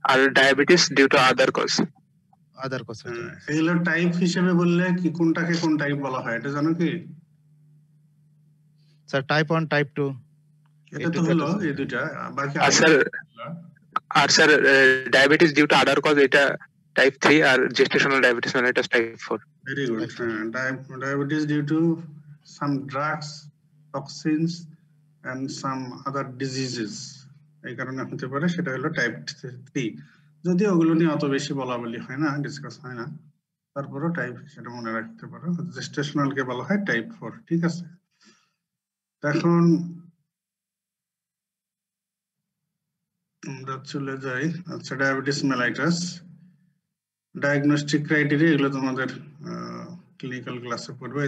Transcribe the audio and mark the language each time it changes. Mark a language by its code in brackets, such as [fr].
[bn] আর diabetes due to other cause. Other cause. এগুলো type হিসেবে বললে কি কোনটাকে কোন টাইপ বলা হয় এটা জানো কি? স্যার টাইপ 1 টাইপ 2 এটা তো হলো এই দুইটা, বাকি আর sir diabetes due to other cause এটা type 3 আর gestational diabetes mellitus type 4. [en] Very good. Diabetes due to some drugs, toxins and some other diseases [bn] এই কারণে হতে পারে, সেটা হলো টাইপ 3। যদিও ওগুলো নিয়ে অত বেশি বলা বলি হয় না, ডিসকাস হয় না, তারপরও টাইপ সেটা মনে রাখতে পারো। জেস্টেশনাল কে বলা হয় টাইপ 4, ঠিক আছে? এখন আমরা চলে যাই। আচ্ছা, ডায়াবেটিস মেলাইটাস ডায়াগনস্টিক ক্রাইটেরিয়া এগুলো তোমাদের ক্লিনিক্যাল ক্লাসে পড়বে।